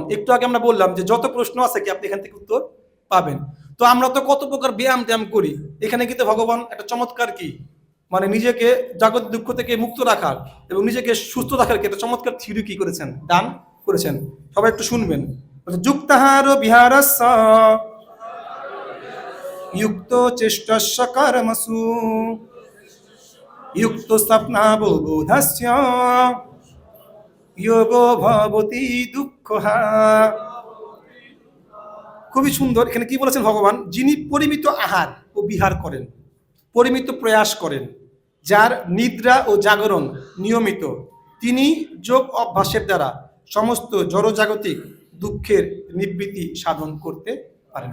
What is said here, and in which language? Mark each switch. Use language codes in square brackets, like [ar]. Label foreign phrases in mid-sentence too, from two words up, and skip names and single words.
[bn] একটু আগে আমরা বললাম যে যত প্রশ্ন আছে কি আপনি এখান থেকে উত্তর পাবেন। তো আমরা তো কত প্রকার ব্যায়াম ট্যায়াম করি, এখানে কিন্তু ভগবান একটা চমৎকার কি মানে নিজেকে জগৎ দুঃখ থেকে মুক্ত রাখার এবং নিজেকে সুস্থ রাখার একটা চমৎকার থিওরি কি করেছেন, দান করেছেন। সবাই একটু শুনবেন। [sa] যুক্তাহার বিহারস্য युक्त चेष्टस्य कर्मसु युक्त स्वप्नावबोधस्य योगो भवति दुःखः। [bn] খুবই সুন্দর। এখানে কি বলেছেন ভগবান? যিনি পরিমিত আহার ও বিহার করেন, পরিমিত প্রয়াস করেন, যার নিদ্রা ও জাগরণ নিয়মিত, তিনি যোগ অভ্যাসের দ্বারা সমস্ত জড়জাগতিক দুঃখের নিবৃত্তি সাধন করতে পারেন।